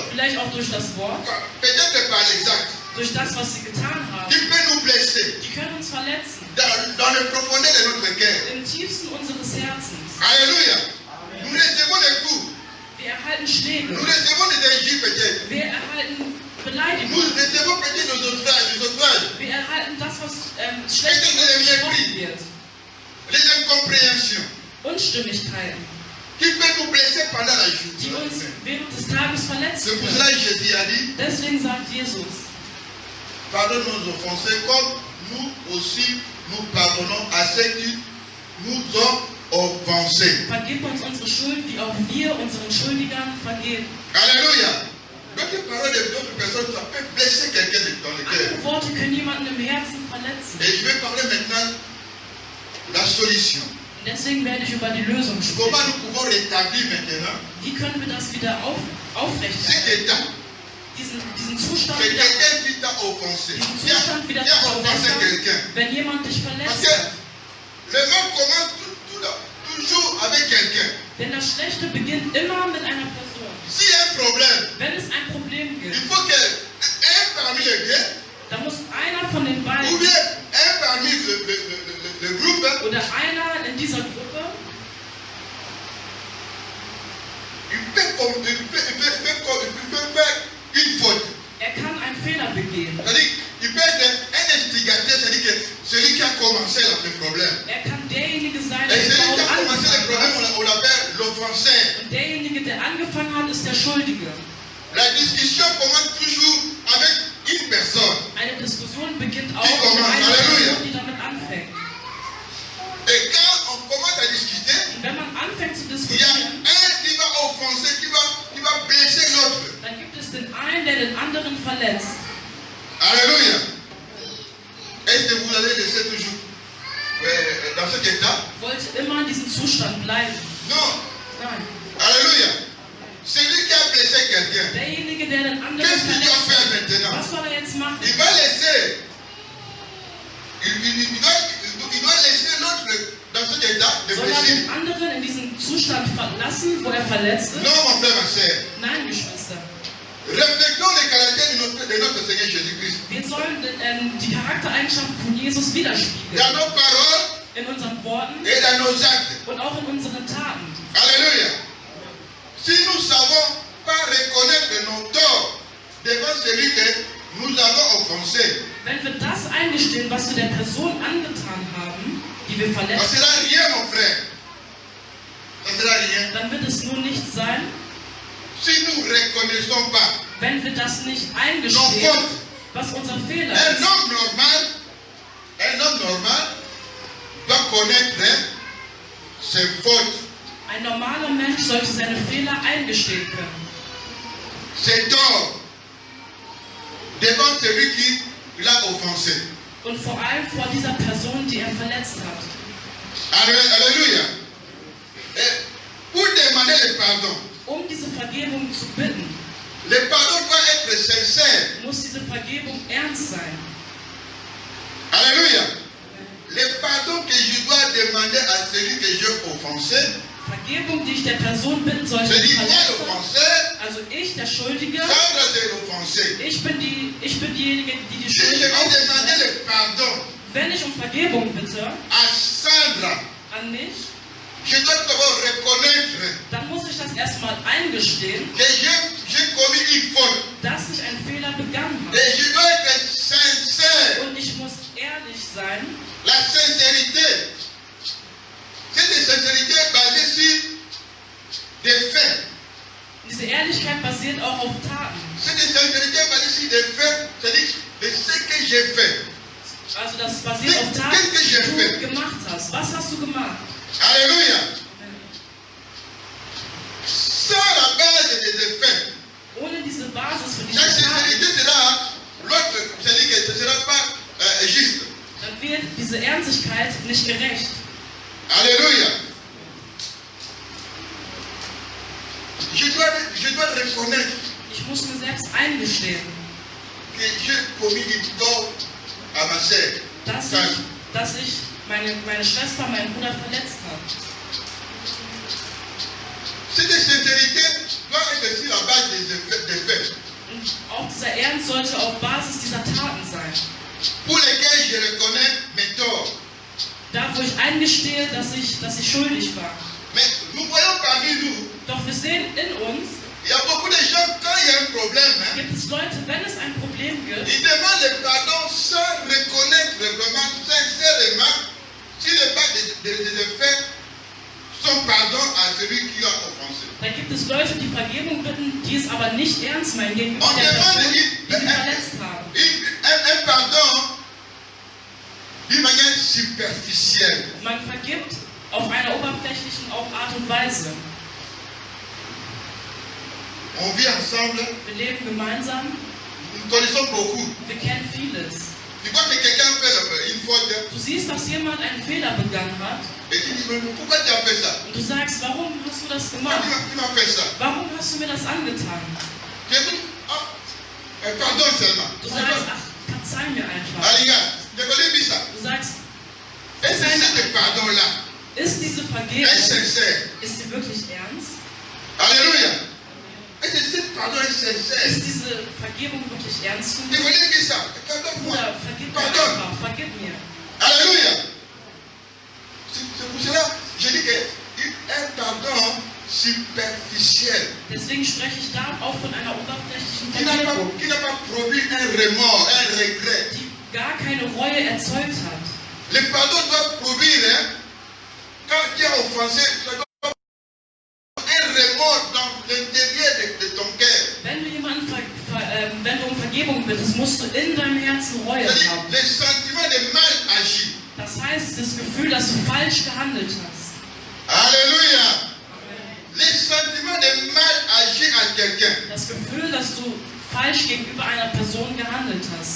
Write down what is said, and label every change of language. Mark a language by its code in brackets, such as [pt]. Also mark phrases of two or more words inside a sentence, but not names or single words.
[de] Vielleicht auch durch das Wort, [fr] peut-être par les actes, [de] durch das, was sie getan haben. [fr] qui peut nous blesser [de] Die können uns verletzen. [fr] dans les profondeurs de notre cœur. [de] Im tiefsten unseres Herzens. [fr] Alléluia. Nous recevons des coups, [de] Wir erhalten Schläge. [fr] nous recevons des injures peut-être. [de] Wir erhalten [fr] Nous [de] Beleidigungen. [fr] recevons peut-être des outrages, [de] Wir erhalten das, was schlecht über uns gesprochen wird. [fr] les incompréhensions, [de] Unstimmigkeiten, [fr] qui peuvent nous blesser pendant la [de] die uns [fr] journée. [de] während des Tages verletzen [fr] C'est pour [de] können. [fr] cela que Jésus a dit, [de] Deswegen sagt Jesus, [fr] pardonne nos offensés comme nous aussi nous pardonnons à ceux qui nous ont offensés. [de] vergib uns unsere Schuld, wie auch wir unseren Schuldigern vergeben. [fr] Alléluia. D'autres paroles d'autres personnes, ça peut blesser quelqu'un dans le cœur. [de] Andere Worte können jemanden im Herzen verletzen. [fr] Et je vais parler maintenant de la solution. [de] Und deswegen werde ich über die Lösung [fr] Comment [de] sprechen. [fr] nous pouvons rétablir maintenant [de] Wie können wir das wieder [fr] cet [de] aufrechterhalten? [fr] état. [de] Diesen Zustand [fr] C'est [de] wieder, [fr] quelqu'un qui t'a offensé. [de] diesen [fr] Qui a, [de] Zustand wieder [fr] qui a [de] zu [fr] offensé [de] verbessern, [fr] quelqu'un. [de] wenn jemand dich [fr] Parce [de] verletzt [fr] que [de] hat. [fr] le mal commence toujours avec quelqu'un. [de] Denn das Schlechte beginnt immer mit einer Person. [fr] S'il y a un problème, [de] Wenn es ein Problem [fr] il [de] gibt, [fr] faut qu'un parmi les deux, [de] dann muss einer von den [fr] ou [de] beiden [fr] bien un parmi le groupe, [de] oder einer in dieser Gruppe, [fr] il peut faire une faute. [de] er kann einen Fehler begehen. [fr] C'est-à-dire, il peut être un instigateur, c'est-à-dire que celui qui a commencé le problème. [de] Er kann derjenige sein, [fr] Et [de] der [fr] celui qui a [de] überhaupt [fr] commencé le problème, [de] angefangen hat. [fr] on l'appelle l'offenseur. [de] Und derjenige, der angefangen hat, ist der Schuldige. [fr] La discussion commence toujours avec une personne. [de] Eine Diskussion beginnt auch Die mit kommen, einer Halleluja. Person, die damit anfängt. [fr] Et quand on commence à discuter, [de] Und wenn man anfängt zu [fr] il y a [de] diskutieren, [fr] un qui va offenser, qui va blesser l'autre. [de] dann gibt es den einen, der den anderen verletzt. [fr] Alléluia. Est-ce que vous allez laisser toujours dans cet état? [de] Wollt immer in diesem Zustand bleiben. [fr] Non. [de] Nein. [fr] Alléluia. Celui qui a blessé quelqu'un, [de] Derjenige, der den anderen [fr] qu'est-ce qu'il doit [de] verletzt, [fr] faire maintenant? [de] was soll er jetzt machen? [fr] Il va laisser. Il doit laisser l'autre dans cet état de [de] Soll er [fr] blessure. [de] den anderen in diesem Zustand verlassen, wo er verletzt ist? [fr] Non, mon frère, ma soeur. [de] Nein, Geschwister. [fr] Reflectons les caractères de notre Seigneur Jésus-Christ. [de] Wir sollen die Charaktereigenschaften von Jesus widerspiegeln. [fr] Dans nos paroles [de] In unseren Worten [fr] et dans nos actes. [de] und auch in unseren Taten. [fr] Alléluia. Si nous ne savons pas reconnaître nos torts devant celui que nous avons offensé, [de] Wenn wir das eingestehen, was wir der Person angetan haben, die wir [fr] ça ne [de] verletzt [fr] sera rien, mon frère. Ça ne sera rien. [de] dann wird es nur nichts sein, [fr] Si nous ne reconnaissons pas [de] wenn wir das nicht [fr] nos [de] eingestehen, [fr] fautes. [de] was unser Fehler [fr] Un [de] ist. [fr] homme normal doit connaître ses fautes, [de] Ein normaler Mensch sollte seine Fehler eingestehen können. [fr] ses torts devant celui qui l'a offensé. [de] Und vor allem vor dieser Person, die er verletzt hat. [fr] Alléluia. Et pour demander le pardon, [de] Um diese Vergebung zu bitten, [fr] le pardon doit être sincère. [de] muss diese Vergebung ernst sein. [fr] Alléluia. Le pardon que je dois demander à celui que j'ai offensé, [de] Vergebung, die ich der Person bitten sollte, [fr] c'est [de] die [fr] moi [de] verletzt hat. [fr] l'offenseur, [de] Also ich, der Schuldige, [fr] Sandra c'est l'offensé. [de] ich bin diejenige, die die [fr] Si je [de] Schuld [fr] vais demander [de] aufnimmt. [fr] le pardon [de] Wenn ich um Vergebung bitte [fr] à Sandra, [de] an mich, [fr] je dois d'abord reconnaître [de] dann muss ich das erstmal eingestehen, [fr] que j'ai commis une faute. [de] dass ich einen Fehler begangen habe. [fr] Et je dois être sincère. [de] Und ich muss ehrlich sein. [fr] La sincérité, c'est une sincérité basée sur des faits. [de] Diese Ehrlichkeit basiert auch auf Taten. [fr] C'est une sincérité basée sur s'agit de faire, c'est-à-dire de ce que j'ai fait. [de] Also das basiert auf Taten, die du gemacht hast. Was hast du gemacht? [fr] Alléluia. Sans la base des effets, [de] Ohne diese Basis für diese [fr] la [de] Taten, [fr] sincérité sera l'autre, c'est-à-dire que ce ne sera pas juste. [de] dann wird diese Ernstigkeit nicht gerecht. [fr] Alléluia. Je dois reconnaître [de] Ich muss mir selbst eingestehen, [fr] que j'ai commis une tort à ma sœur. [de] dass ich meine Schwester, meinen Bruder verletzt habe. [fr] Cette sincérité doit être sur la base des faits [de] Und auch dieser Ernst sollte auf Basis dieser Taten sein. [fr] pour lesquels je reconnais mes torts. [de] Da, wo ich eingestehe, dass ich schuldig war. [fr] Mais nous voyons parmi nous, [de] Doch wir sehen in uns, [fr] il y a beaucoup de gens, quand il y a un problème, [de] gibt es Leute, wenn es ein Problem gibt, [fr] ils demandent le pardon sans reconnaître vraiment, sincèrement, si les bases des faits sont pardon à celui qui a offensé. [de] da gibt es Leute, die Vergebung bitten, die es aber nicht ernst meinen gegenüber [fr] On [de] der Person, [fr] demande [de] die sie verletzt haben. [fr] un pardon d'une manière superficielle. [de] Man vergibt auf einer oberflächlichen Art und Weise. [fr] On vit ensemble, [de] Wir leben gemeinsam, [fr] nous connaissons beaucoup. [de] wir kennen vieles. [fr] Tu vois que quelqu'un fait une faute [de] Du siehst, dass jemand einen Fehler begangen hat [fr] et tu dis, mais pourquoi tu as fait ça? [de] und du sagst, warum hast du das [fr] Pourquoi [de] gemacht? [fr] tu m'as fait ça? [de] Warum hast du mir das angetan? [fr] Tu dis, pardon seulement. [de] Du sagst, ach, verzeih mir einfach. [fr] Allez, gars, tu connais bien ça. [de] Du sagst, [fr] Est-ce que ce pardon-là [de] ist diese [fr] est [de] Vergebung, [fr] sincère? [de] ist sie wirklich ernst? [fr] Alléluia. Est-ce que ce pardon est sincère? [de] Ist diese Vergebung wirklich ernst zu [fr] Tu [de] nehmen? [fr] connais bien ça. Pardonne-moi. [de] Bruder, vergib mir [fr] Pardon. [de] einfach, vergib mir. [fr] Alléluia. C'est pour cela que je dis qu'un pardon superficiel [de] Deswegen spreche ich da auch von einer oberflächlichen [fr] qui [de] Vergebung, [fr] n'a pas produit un remords, un regret. [de] die gar keine Reue erzeugt hat. [fr] Le pardon doit produire, quand tu as offensé, ça doit produire un remords dans l'intérieur de ton cœur. [de] Wenn du jemanden wenn du um Vergebung bittest, musst du in deinem Herzen Reue [fr] C'est-à-dire [de] haben. [fr] le sentiment de mal agi. [de] Das heißt, das Gefühl, dass du falsch gehandelt hast. [fr] Alléluia. Le sentiment de mal agi à quelqu'un. [de] Das Gefühl, dass du falsch gegenüber einer Person gehandelt hast.